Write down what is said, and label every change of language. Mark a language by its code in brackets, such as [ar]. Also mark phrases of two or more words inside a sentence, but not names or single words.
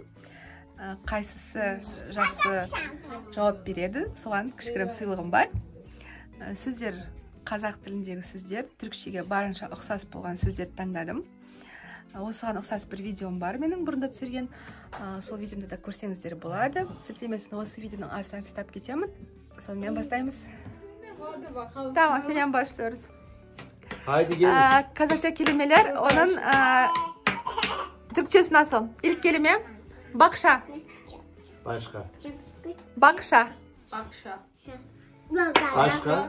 [kk] Қайсысы жақсы жауап береді, соған кішігірім сыйлығым бар. Сөздер, қазақ тіліндегі сөздер, түрікшеге барынша ұқсас болған сөздерді таңдадым. Осыған ұқсас бір видеом бар менің бұрында түсірген. Сол видеомды да көрсеңіздер болады. Сілтемесін осы видеоның астынан тастап кетемін. Сонымен бастаймыз. [tr] Tamam, сенен başlıyoruz. Haydi gelin. Kazakça kelimeler, onun Türkçesi nasıl? İlk kelime bakşa. Başka. Bakşa. Bakşa. Başka?